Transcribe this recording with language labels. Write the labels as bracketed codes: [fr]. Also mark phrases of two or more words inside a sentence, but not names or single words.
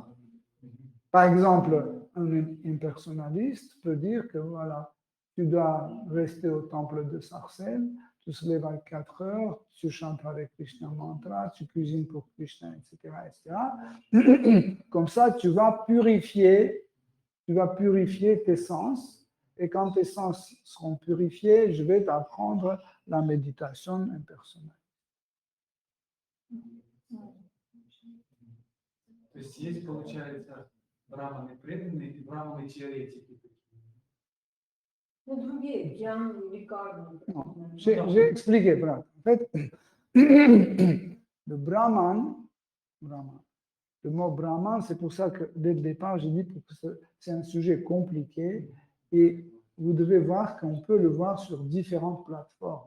[fr] Par exemple, un impersonnaliste peut dire que voilà, tu dois rester au temple de Sarcelles, tu te lèves à 4 heures, tu chantes avec Krishna mantra, tu cuisines pour Krishna, etc., etc. Comme ça, tu vas purifier tes sens, et quand tes sens seront purifiés, je vais t'apprendre la méditation impersonnelle. [ru] То есть есть, получается, браманы преданные и браманы теоретики. [fr] J'ai expliqué, bravo. En fait, le mot Brahman, c'est pour ça que dès le départ, j'ai dit que c'est un sujet compliqué et vous devez voir qu'on peut le voir sur différentes plateformes.